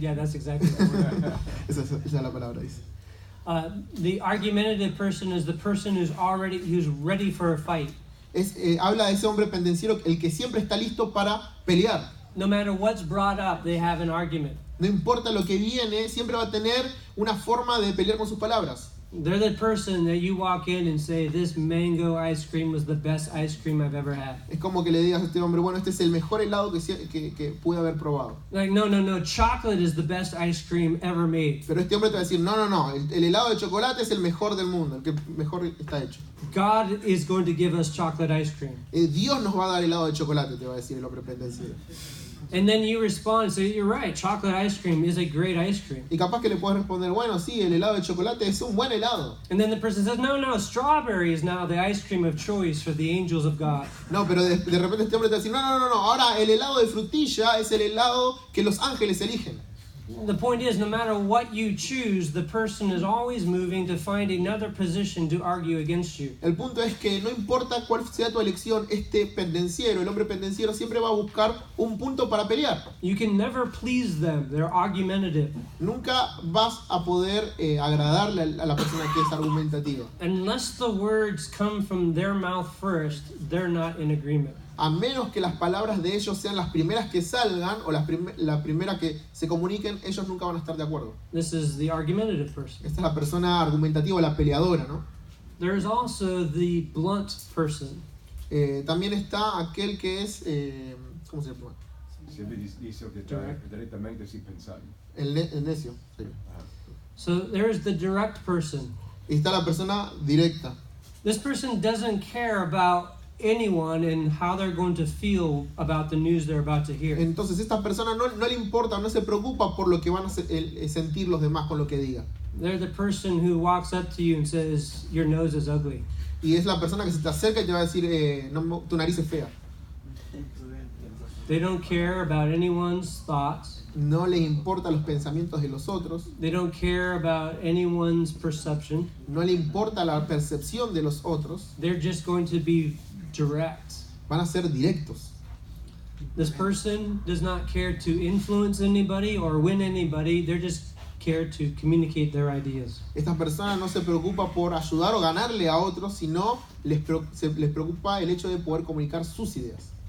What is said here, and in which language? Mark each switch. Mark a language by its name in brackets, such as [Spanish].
[English] Yeah, that's exactly the word. [Spanish] Esa es la palabra, dice. [English] The argumentative person is the person who's ready for a fight. [Spanish] Habla de ese hombre pendenciero, el que siempre está listo para pelear. [English] No matter what's brought up, they have an argument. [Spanish] No importa lo que viene, siempre va a tener una forma de pelear con sus palabras. [English] They're the person that you walk in and say, this mango ice cream was the best ice cream I've ever had. [Spanish] Es como que le digas a este hombre, bueno, este es el mejor helado que pude haber probado. [English] Like, no, chocolate is the best ice cream ever made. [Spanish] Pero este hombre te va a decir, no, el helado de chocolate es el mejor del mundo, el que mejor está hecho. [English] God is going to give us chocolate ice cream. [Spanish] Dios nos va a dar helado de chocolate, te va a decir el hombre pendenciero. [English] And then you respond and say, you're right, chocolate ice cream is a great ice cream. [Spanish] Y capaz que le puedes responder, bueno, sí, el helado de chocolate es un buen helado. [English] And then the person says, no, strawberry is now the ice cream of choice for the angels of God. [Spanish] No, pero de repente este hombre te va a decir, no, ahora el helado de frutilla es el helado que los ángeles eligen. [English] The point is, no matter what you choose, the person is always moving to find another position to argue against you. [Spanish] El punto es que no importa cuál sea tu elección, este pendenciero, el hombre pendenciero, siempre va a buscar un punto para pelear. [English] You can never please them. They're argumentative. [Spanish] Nunca vas a poder agradarle a la persona que es argumentativa. [English] Unless the words come from their mouth first, they're not in agreement. [Spanish] A menos que las palabras de ellos sean las primeras que salgan o la primera que se comuniquen, ellos nunca van a estar de acuerdo. [English] This is the argumentative person. [Spanish] Esta es la persona argumentativa, la peleadora, ¿no? [English] There's also the blunt person. [Spanish] También está aquel que es, ¿cómo se llama? Siempre dice que directamente sin pensar. El necio. Sí. Ajá. [English] So there's the direct person. [Spanish] Y está la persona directa. [English] This person doesn't care about anyone and how they're going to feel about the news they're about to hear. [Spanish] Entonces esta persona no le importa, no se preocupa por lo que van a sentir los demás con lo que diga. [English] They're the person who walks up to you and says, your nose is ugly. [Spanish] Y es la persona que se te acerca y te va a decir, tu nariz es fea. [English] They don't care about anyone's thoughts. [Spanish] No les importa los pensamientos de los otros. [English] They don't care about anyone's perception. [Spanish] No le importa la percepción de los otros. [English] They're just going to be direct. [Spanish] Van a ser directos. [English] This person does not care to influence anybody or win anybody. They're just care to communicate their ideas. [Spanish] Esta persona no se preocupa por ayudar o ganarle a otros, sino les preocupa el hecho de poder comunicar sus ideas.